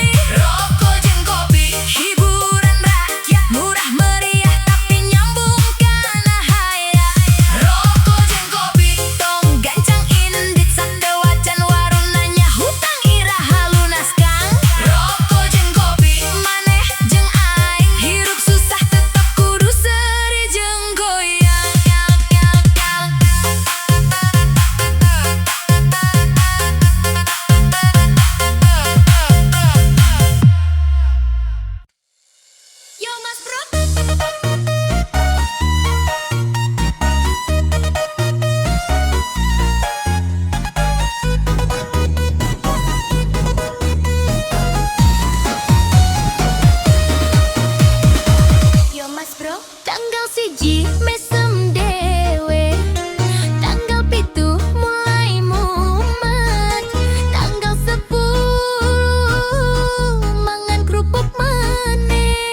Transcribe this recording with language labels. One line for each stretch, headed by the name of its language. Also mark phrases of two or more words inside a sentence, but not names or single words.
Sundanese: Rokok jeung kopi hiburan rakyat, murah meriah tapi nyambung kana hayat. Rokok jeung kopi tong gancang indit, sandewa can warunanya hutang iraha lunaskan. Rokok jeung kopi maneh jeung aing, hirup susah tetep kudu seuri jeung goyang.
Javanese: Yo Mas Bro. Yo Mas Bro, tanggal 1 mesem dewe, tanggal 7 mulai mumet, tanggal 10 mangan kerupuk maneh.